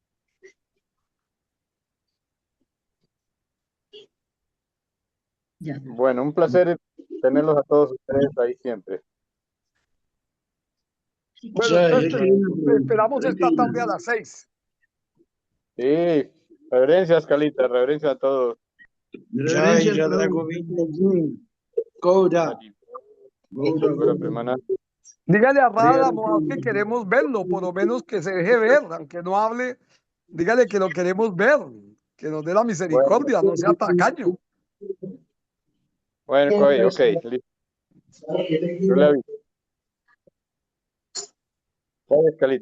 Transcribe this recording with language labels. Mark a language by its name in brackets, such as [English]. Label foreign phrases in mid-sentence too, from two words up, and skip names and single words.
[Spanish] Ya. Bueno, un placer tenerlos a todos ustedes ahí siempre. Bueno, Jai, entonces Jai. te esperamos esta tarde a las 6. Sí, reverencias, Calita, reverencias a todos. Jai, Reverencias, Radha Prabhu. Govinda Ji. Cobra. Gora Premana. Dígale a Rada Hare Moab que queremos verlo, por lo menos que se deje ver, aunque no hable, dígale que lo queremos ver, que nos dé la misericordia, no sea tacaño. Bueno, ok, listo. Yo le aviso. Gracias, Calita.